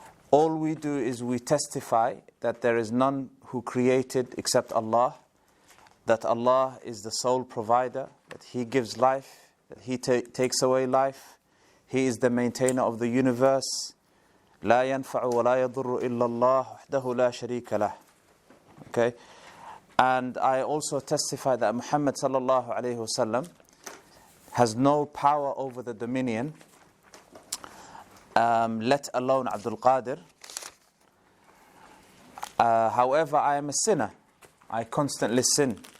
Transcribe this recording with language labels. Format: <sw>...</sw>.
<en>All we do is we testify that there is none who created except Allah, that Allah is the sole provider, that He gives life, that He takes away life, He is the maintainer of the universe.</en> <ar>لا ينفع ولا يضر إلا الله وحده لا شريك له.</ar> <en>Okay? And I also testify that Muhammad sallallahu alayhi wasallam has no power over the dominion, let alone Abdul Qadir. However, I am a sinner. I constantly sin.</en>